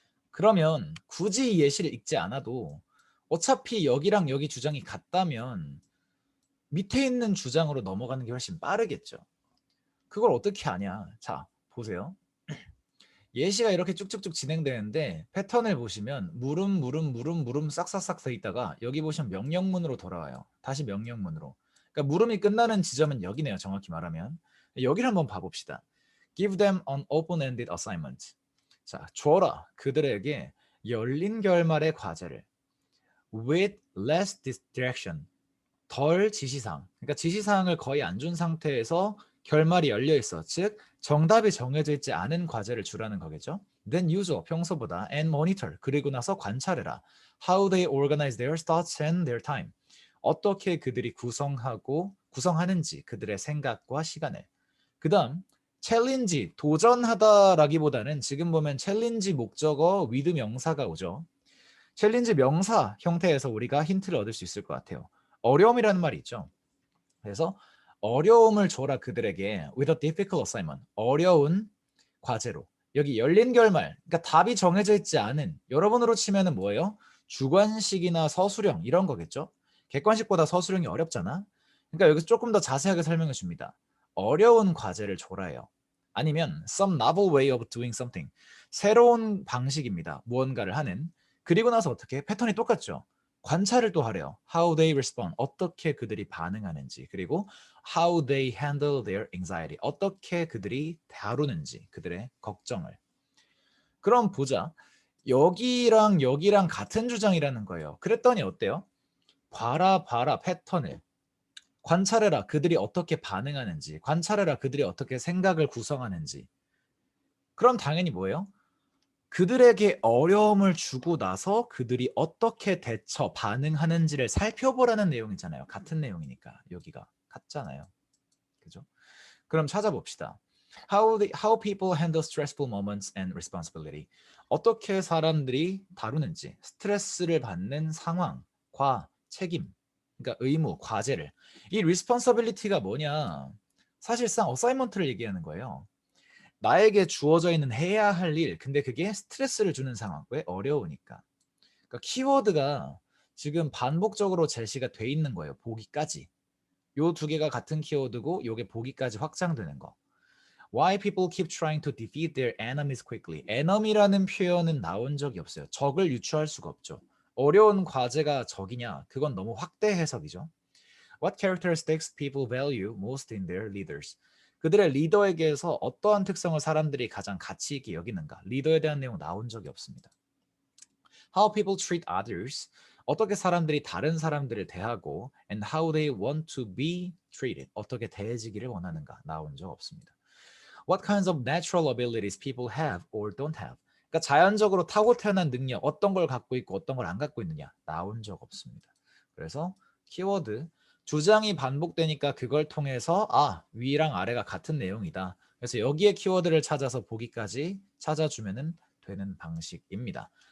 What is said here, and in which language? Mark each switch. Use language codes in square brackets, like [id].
[ko] 그러면 굳이 이 예시를 읽지 않아도 어차피 여기랑 여기 주장이 같다면 밑에 있는 주장으로 넘어가는 게 훨씬 빠르겠죠. 그걸 어떻게 아냐? 자, 보세요. 예시가 이렇게 쭉쭉쭉 진행되는데 패턴을 보시면 물음 싹싹싹 돼 있다가 여기 보시면 명령문으로 돌아와요. 다시 명령문으로. 그러니까 물음이 끝나는 지점은 여기네요. 정확히 말하면. 여기를 한번 봐봅시다. [en] Give them an open-ended assignment. [ko] 자, 줘라. 그들에게 열린 결말의 과제를. [en] With less distraction. [ko] 덜 지시사항. 그러니까 지시사항을 거의 안 준 상태에서 결말이 열려 있어. 즉 정답이 정해져 있지 않은 과제를 주라는 거겠죠. [en] Then usual [ko] 평소보다 [en] and monitor [ko] 그리고 나서 관찰해라. [en] How they organize their thoughts and their time. [ko] 어떻게 그들이 구성하는지 그들의 생각과 시간을. 그다음 챌린지, 도전하다라기보다는 지금 보면 챌린지 목적어 with 명사가 오죠. 챌린지 명사 형태에서 우리가 힌트를 얻을 수 있을 것 같아요. 어려움이라는 말이 있죠. 그래서 어려움을 줘라 그들에게 [en] with a difficult assignment. [ko] 어려운 과제로. 여기 열린 결말. 그러니까 답이 정해져 있지 않은. 여러분으로 치면은 뭐예요? 주관식이나 서술형 이런 거겠죠. 객관식보다 서술형이 어렵잖아. 그러니까 여기서 조금 더 자세하게 설명해 줍니다. 어려운 과제를 줘라요. [en] 아니면 some novel way of doing something. [ko] 새로운 방식입니다. 무언가를 하는. 그리고 나서 어떻게? 패턴이 똑같죠. 관찰을 또 하래요. [en] How they respond. [ko] 어떻게 그들이 반응하는지. 그리고 [en] how they handle their anxiety. [ko] 어떻게 그들이 다루는지. 그들의 걱정을. 그럼 보자. 여기랑 여기랑 같은 주장이라는 거예요. 그랬더니 어때요? 봐라 패턴을. 관찰해라 그들이 어떻게 반응하는지. 관찰해라 그들이 어떻게 생각을 구성하는지. 그럼 당연히 뭐예요? 그들에게 어려움을 주고 나서 그들이 어떻게 반응하는지를 살펴보라는 내용이잖아요. 같은 내용이니까 여기가 같잖아요. 그죠? 그럼 찾아봅시다. [en] How people handle stressful moments and responsibility. [ko] 어떻게 사람들이 다루는지 스트레스를 받는 상황과 책임, 그러니까 의무, 과제를. 이 responsibility가 뭐냐? 사실상 어사이먼트를 얘기하는 거예요. 나에게 주어져 있는 해야 할 일, 근데 그게 스트레스를 주는 상황. 왜? 어려우니까. 그러니까 키워드가 지금 반복적으로 제시가 돼 있는 거예요. 보기까지. 요 두 개가 같은 키워드고 요게 보기까지 확장되는 거. [en] Why people keep trying to defeat their enemies quickly. [ko] enemy라는 표현은 나온 적이 없어요. 적을 유추할 수가 없죠. 어려운 과제가 적이냐? 그건 너무 확대 해석이죠. [en] What characteristics people value most in their leaders. [ko] 그들의 리더에게서 어떠한 특성을 사람들이 가장 가치 있게 여기는가? 리더에 대한 내용 나온 적이 없습니다. [en] How people treat others. [ko] 어떻게 사람들이 다른 사람들을 대하고 [en] and how they want to be treated. [ko] 어떻게 대해지기를 원하는가? 나온 적 없습니다. [en] What kinds of natural abilities people have or don't have. [ko] 그러니까 자연적으로 타고 태어난 능력, 어떤 걸 갖고 있고 어떤 걸 안 갖고 있느냐. 나온 적 없습니다. 그래서 키워드 주장이 반복되니까 그걸 통해서 위랑 아래가 같은 내용이다. 그래서 여기에 키워드를 찾아서 보기까지 찾아주면 되는 방식입니다.